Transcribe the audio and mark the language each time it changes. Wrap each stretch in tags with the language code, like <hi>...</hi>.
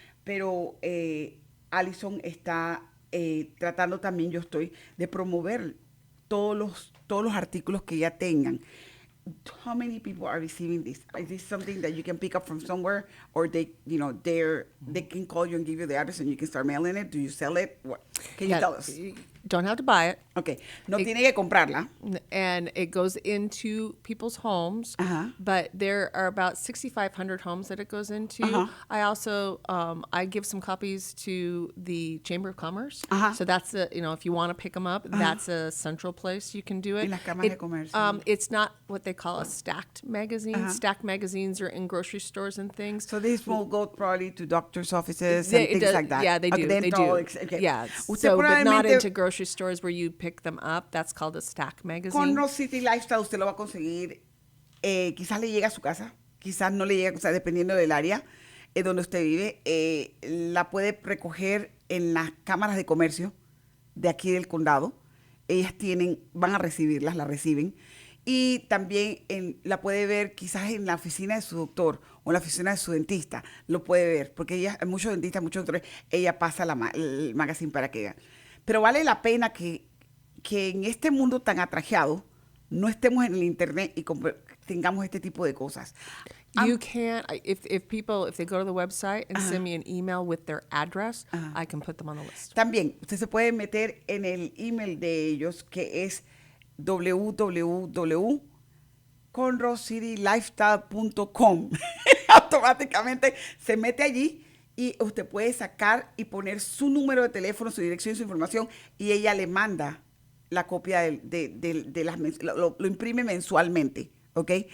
<es>Pero Allison está tratando también, yo estoy, de promover todos los artículos que ya tengan.</es> <en>How many people are receiving this? Is this something that you can pick up from somewhere, or they can call you and give you the address and you can start mailing it? Do you sell it? What? Can you tell us? You don't have to buy it.</en> <es>Okay. No tiene que comprarla.</es> <en>And it goes into people's homes, but there are about 6,500 homes that it goes into. I also I give some copies to the Chamber of Commerce, so that's if you want to pick them up, that's a central place you can do it.</en> <es>En las cámaras de comercio.</es> <en>It's not what they call a stacked magazine. Stacked magazines are in grocery stores and things. So this will go probably to doctors' offices and things like that. Yeah, they do. Okay, They do. Okay. Yeah,</en> <es>Usted</es> <en>so but not</en> <es>probablemente</es> <en>into grocery stores where you pick them up. That's called a stack magazine.</en> <es>Conroe City Lifestyle usted lo va a conseguir. Quizás le llegue a su casa, quizás no le llegue, o sea, dependiendo del área donde usted vive. La puede recoger en las cámaras de comercio de aquí del condado. Ellas van a recibirlas, la reciben. Y también la puede ver quizás en la oficina de su doctor o en la oficina de su dentista. Lo puede ver, porque muchos dentistas, muchos doctores, ella pasa el magazine para que vean. Pero vale la pena que en este mundo tan atrajeado no estemos en el internet y tengamos este tipo de cosas.</es> <en>You can, if they go to the website and send me an email with their address, I can put them on the list.</en> <es>También, usted se puede meter en el email de ellos, que es www.conroecitylifestyle.com. Automáticamente se mete allí y usted puede sacar y poner su número de teléfono, su dirección, su información, y ella le manda la copia lo imprime mensualmente, ¿ok?</es>